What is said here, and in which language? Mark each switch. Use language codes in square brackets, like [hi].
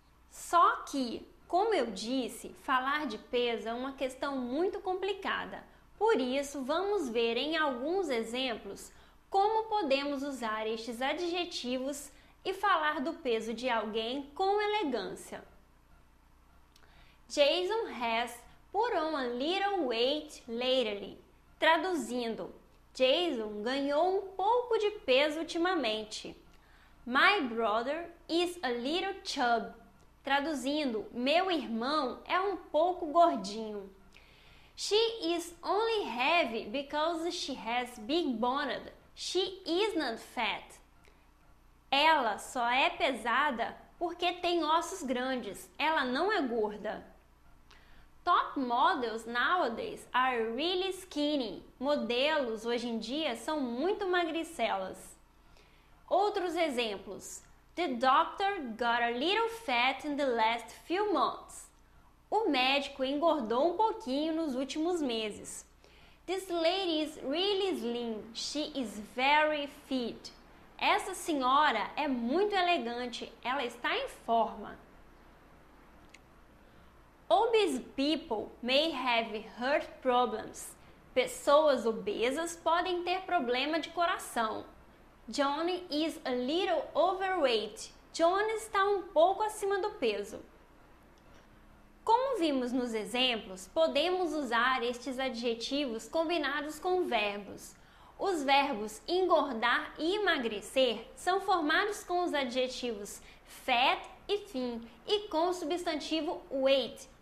[pt] Só que, como eu disse, falar de peso é uma questão muito complicada. Por isso, vamos ver em alguns exemplos como podemos usar estes adjetivos e falar do peso de alguém com elegância. [en] Jason has put on a little weight lately. [pt] Traduzindo, Jason ganhou um pouco de peso ultimamente. [en] My brother is a little chub. [pt] Traduzindo, meu irmão é um pouco gordinho. [en] She is only heavy because she has big boned. She is not fat. [pt] Ela só é pesada porque tem ossos grandes. Ela não é gorda. [en] Top models nowadays are really skinny. [pt] Modelos hoje em dia são muito magricelas. Outros exemplos. [en] The doctor got a little fat in the last few months. [pt] O médico engordou um pouquinho nos últimos meses. [en] This lady is really slim. She is very fit. [pt] Essa senhora é muito elegante. Ela está em forma. [en] Obese people may have heart problems. [pt] Pessoas obesas podem ter problema de coração. [en] Johnny is a little overweight. [pt] Johnny está um pouco acima do peso. Como vimos nos exemplos, podemos usar estes adjetivos combinados com verbos. Os verbos engordar e emagrecer são formados com os adjetivos fat e thin e com o substantivo weight.